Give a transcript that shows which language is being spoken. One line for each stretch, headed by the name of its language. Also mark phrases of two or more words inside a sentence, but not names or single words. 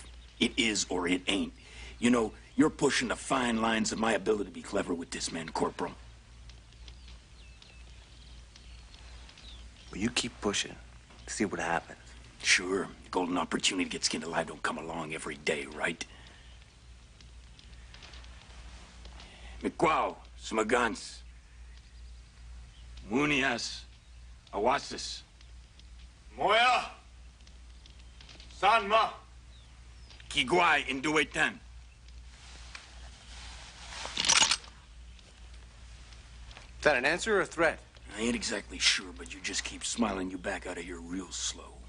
English: It is or it ain't. You know, you're pushing the fine lines of my ability to be clever with this man, Corporal. Well, you keep pushing. See what happens. Sure. The golden opportunity to get skinned alive don't come along every day, right? Mikwao, Smagans. Munias, Awasis. Moya! Sanma! Kiguay, Induetan. Is that an answer or a threat? I ain't exactly sure, but you just keep smiling you back out of here real slow.